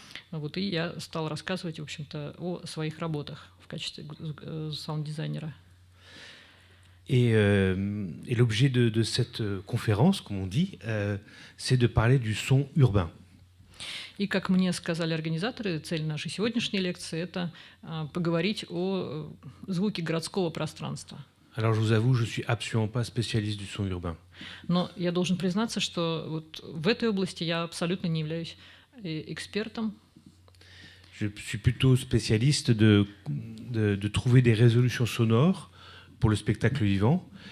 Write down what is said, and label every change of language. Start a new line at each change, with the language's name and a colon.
Russian: Вот, и я стал рассказывать, в общем-то, о своих работах в качестве саунд-дизайнера.
French: Et l'objet de cette conférence, comme on dit, c'est de parler du son urbain.
Russian: И, как мне сказали организаторы, цель нашей сегодняшней лекции – это поговорить о звуке городского пространства.
French: Alors je vous avoue, je suis absolument pas spécialiste du son urbain.
Russian: Но я должен признаться, что вот в этой области я абсолютно не являюсь экспертом.
French: Je suis plutôt spécialiste de trouver des résolutions sonores pour le spectacle vivant.